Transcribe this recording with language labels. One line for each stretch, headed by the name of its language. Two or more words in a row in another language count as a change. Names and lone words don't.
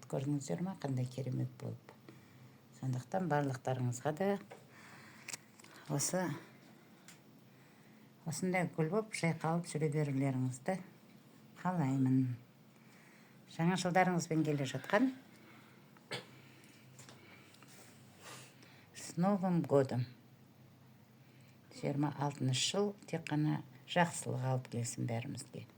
Kazakh: Көрдіңіздер ма, қандай керемет болып. Сондықтан барлықтарыңызға да осындай гүл болып жайқалып жүре берулеріңізді қалаймын. Жаңа жылдарыңызбен келе жатқан.
Russian: С Новым годом.
Kazakh: 26 жыл тек қана жақсылық алып келсін бәрімізге.